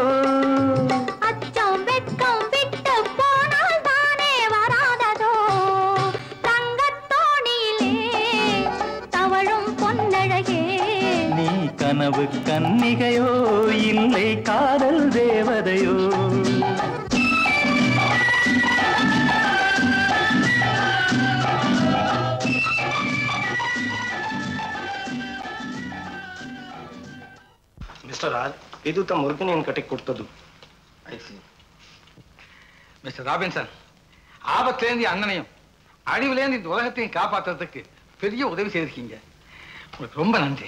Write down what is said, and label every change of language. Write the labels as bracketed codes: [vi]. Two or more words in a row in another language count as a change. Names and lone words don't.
[ta] அச்சம் வெட்கம் விட்டு போனால் தானே வராததோ? தங்கத் தோணியிலே தவழும் பொன்னழகே, நீ கனவு கன்னிகையோ இல்லை காதல் தேவதையோ? [kn] ಮಿಸ್ಟರ್ ರಾಜ್, ಇದು ತಮ್ಮ ಮುರುಗನ್ ಕಟ್ಟಿ ಕೊಡ್ತದ್ದು. [ta] மிஸ்டர் ராபின்சன், ஆபத்திலேருந்து அண்ணனையும் அழிவுலேருந்து இந்த உலகத்தையும் காப்பாற்றுறதுக்கு பெரிய உதவி செய்திருக்கீங்க. உங்களுக்கு ரொம்ப நன்றி.